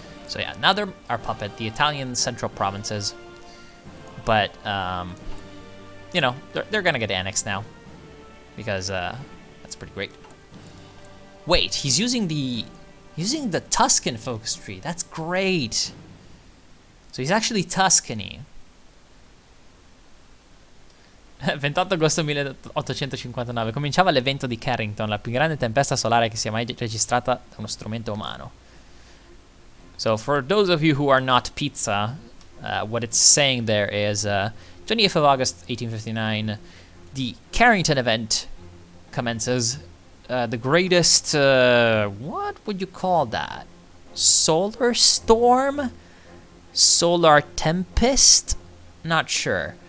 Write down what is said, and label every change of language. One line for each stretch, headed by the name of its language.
English: So yeah, now they're our puppet, the Italian Central Provinces. But, you know, they're gonna get annexed now. Because, that's pretty great. Wait, he's using the Tuscan focus tree. That's great. So he's actually Tuscany.
Italian: 28 agosto 1859 cominciava l'evento di Carrington, la più grande tempesta solare che sia mai registrata da uno strumento umano.
English: So for those of you who are not pizza, what it's saying there is 28th of August 1859, the Carrington event commences. The greatest, what would you call that? Solar storm? Solar tempest? Not sure.